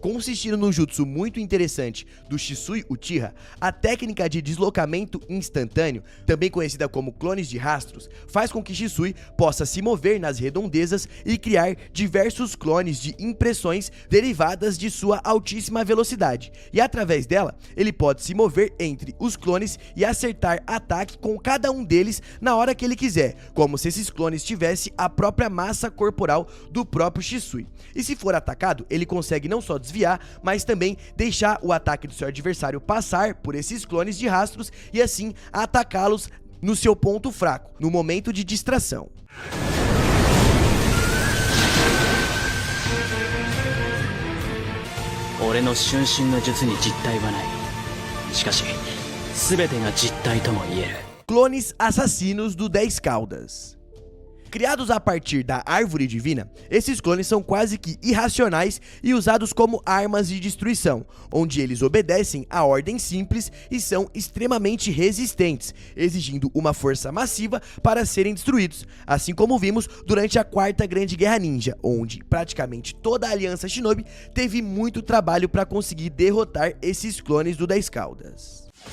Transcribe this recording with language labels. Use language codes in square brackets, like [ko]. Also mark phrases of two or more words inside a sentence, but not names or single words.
[pt] Consistindo num jutsu muito interessante do Shisui Uchiha, a técnica de deslocamento instantâneo, também conhecida como clones de rastros, faz com que Shisui possa se mover nas redondezas e criar diversos clones de impressões derivadas de sua altíssima velocidade, e através dela, ele pode se mover entre os clones e acertar ataque com cada um deles na hora que ele quiser, como se esses clones tivessem a própria massa corporal do próprio Shisui. E se for atacado, ele consegue não só desviar, mas também deixar o ataque do seu adversário passar por esses clones de rastros e assim atacá-los no seu ponto fraco, no momento de distração. [ja] 俺の瞬身の術に実体はない。しかし全てが実体とも言える。 [pt] Clones assassinos do 10 Caudas. Criados a partir da árvore divina, esses clones são quase que irracionais e usados como armas de destruição, onde eles obedecem a ordens simples e são extremamente resistentes, exigindo uma força massiva para serem destruídos, assim como vimos durante a Quarta Grande Guerra Ninja, onde praticamente toda a Aliança Shinobi teve muito trabalho para conseguir derrotar esses clones do 10 Caudas.